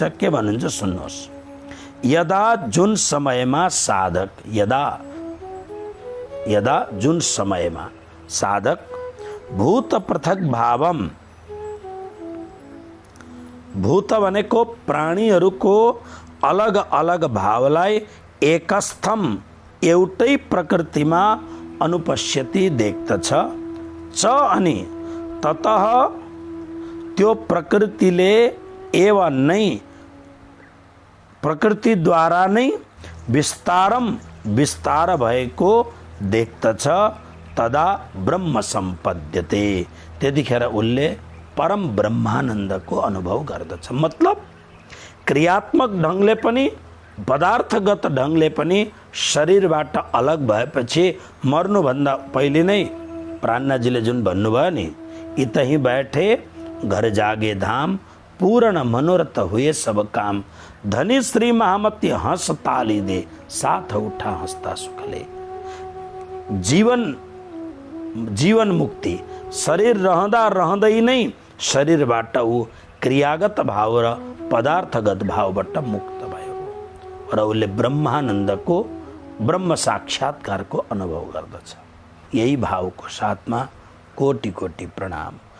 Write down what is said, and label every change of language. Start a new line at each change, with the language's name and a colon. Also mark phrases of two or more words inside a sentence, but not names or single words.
Nepali: के भन्नुहुन्छ सुन्नुहोस्। यदा जुन समयमा साधक, यदा जुन समयमा साधक
Sanskrit: भूत पृथक भावम,
Nepali: भूत भनेको प्राणीहरूको अलग अलग भावलाई एकस्थम, एउटै प्रकृतिमा अनुपश्यति देख्दछ। च अनि ततः त्यो प्रकृतिले एव नै, प्रकृतिद्वारा नै विस्तार भएको देख्दछ।
Sanskrit: तदा ब्रह्म संपद्यते,
Nepali: त्यतिखेर उसले परम ब्रह्मानन्दको अनुभव गर्दछ। मतलब क्रियात्मक ढङ्गले पनि, पदार्थगत ढङ्गले पनि शरीरबाट अलग भएपछि मर्नुभन्दा पहिले नै प्राणनाजीले जुन भन्नुभयो नि,
Hindi: इतहीं बैठे घर जागे धाम, पूर्ण मनोरथ हुए सब काम, धनी श्री महामती हंस ताली दे, साथ उठा हंसता सुखले।
Nepali: जीवन जीवन मुक्ति शरीर रहँदा रहँदै नै शरीरबाट ऊ क्रियागत भाव र पदार्थगत भावबाट मुक्त भयो र उसले ब्रह्मानन्दको ब्रह्म साक्षात्कारको अनुभव गर्दछ। यही भावको साथमा कोटि कोटि प्रणाम।